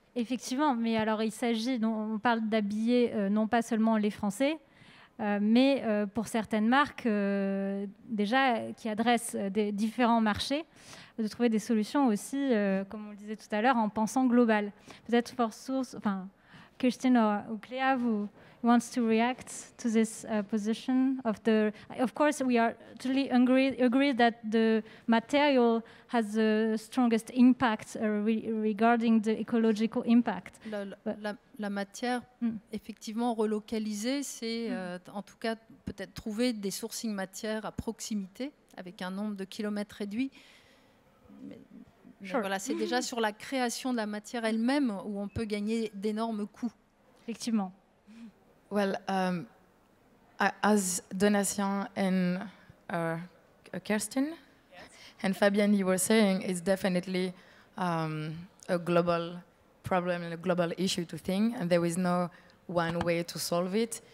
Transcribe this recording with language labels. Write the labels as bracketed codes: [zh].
[fr] Effectivement, mais alors il s'agit, on parle d'habiller non pas seulement les Français, mais pour certaines marques déjà qui adressent des différents marchés, de trouver des solutions aussi, comme on le disait tout à l'heure, en pensant global. Peut-être Kirsten ou Cléa, vous [en] wants to react to this position of the? Of course, we are totally agree that the material has the strongest impact regarding the ecological impact. [fr] La matière, effectivement, relocalisée, c'est en tout cas peut-être trouver des sourcing matières à proximité avec un nombre de kilomètres réduit. Mais voilà, c'est déjà sur la création de la matière elle-même où on peut gagner d'énormes coûts. Effectivement. [en] Well, as Donatien and Kirsten and Fabienne, you were saying, it's definitely a global problem and a global issue to think, and there is no one way to solve it.